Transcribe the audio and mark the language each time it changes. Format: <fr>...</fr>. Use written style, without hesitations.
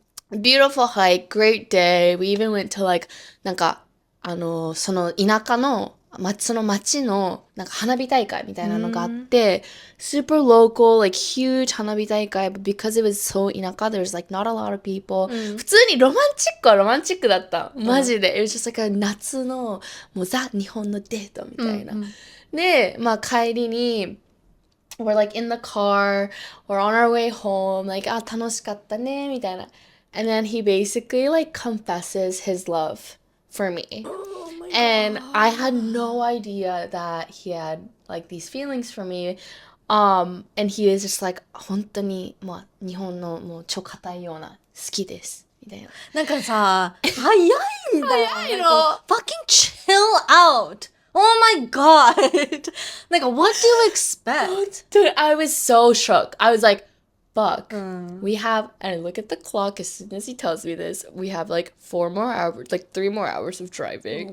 <en>Beautiful hike, great day. We even went to, like,</en> <ja>なんか、その田舎の、その町のなんか花火大会みたいなのがあって、</ja> <en>super local, like huge 花火大会, but because it was so 田舎, there's like not a lot of people.</en> <ja>普通にロマンチックはロマンチックだった。マジで。</ja> <en>It was just like a</en> <ja>夏のもうザ日本のデートみたいな。で、まあ帰りに、</ja> <en>we're like in the car, we're on our way home, like</en> <ja>楽しかったね、みたいな。</ja> <en>And then he basically like confesses his love for me. And I had no idea that he had like these feelings for me. And he is just like</en> <ja>本当にまあ日本のもう超硬いような好きですみたいな。なんかさ、早いんだよ。早いの。</ja> <en>なんか fucking chill out. Oh my god. なんか what do you expect? Dude, I was so shook. I was like, fuck. We have, and I look at the clock as soon as he tells me this, we have like 4 more hours, like 3 more hours of driving.</en>